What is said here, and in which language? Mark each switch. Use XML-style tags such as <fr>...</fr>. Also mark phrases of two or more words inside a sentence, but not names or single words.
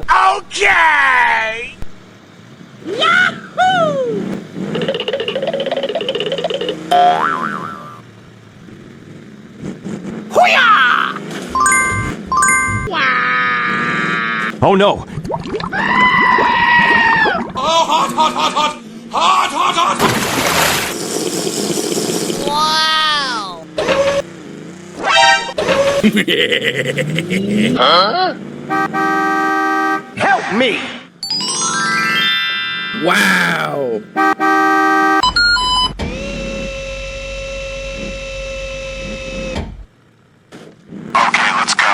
<en>Okay! Yahoo! Hoo-yah! Oh no! Oh, hot, hot, hot, hot! Hot, hot, hot, hot! Wow! Help me! Wow! Okay, let's go.</en>